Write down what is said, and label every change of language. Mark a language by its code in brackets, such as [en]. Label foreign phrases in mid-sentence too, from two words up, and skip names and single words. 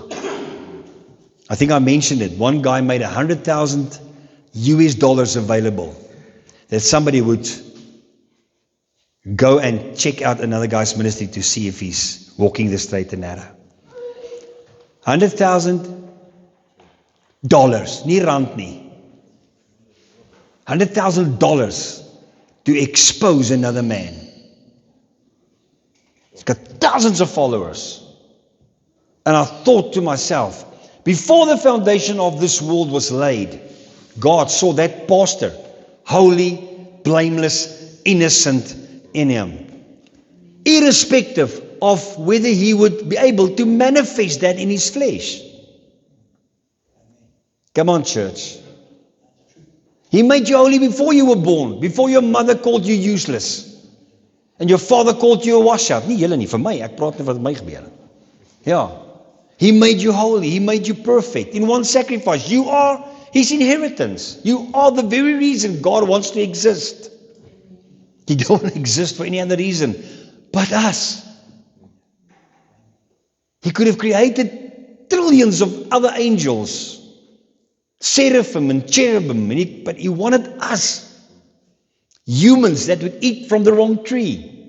[en] I think I mentioned it. One guy made $100,000 available that somebody would go and check out another guy's ministry to see if he's walking the straight and narrow. $100,000, [af] nie rand nie. [en] $100,000 to expose another man. He's got thousands of followers. And I thought to myself, before the foundation of this world was laid, God saw that pastor, holy, blameless, innocent in him. Irrespective of whether he would be able to manifest that in his flesh. Come on, church. He made you holy before you were born, before your mother called you useless, and your father called you a washout. [af] Nie julle nie, vir my, ek praat nie wat my gebeur. Ja. [en] He made you holy, he made you perfect. In one sacrifice, you are his inheritance. You are the very reason God wants to exist. He don't exist for any other reason but us. He could have created trillions of other angels, seraphim and cherubim, but he wanted us, humans that would eat from the wrong tree.